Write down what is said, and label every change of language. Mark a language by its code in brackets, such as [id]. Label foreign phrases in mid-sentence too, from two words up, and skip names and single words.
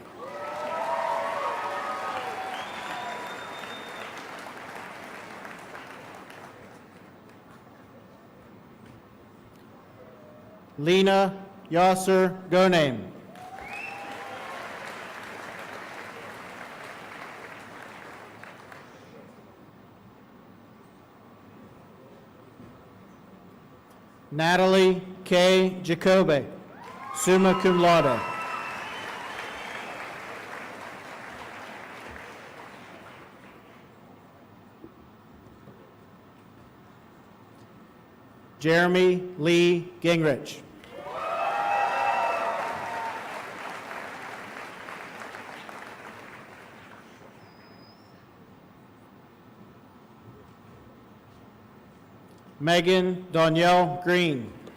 [en] Lena Yasser Gonaim. Natalie K. Jacobe, [la] summa cum laude. [en] Jeremy Lee Gingrich. Megan Danielle Green.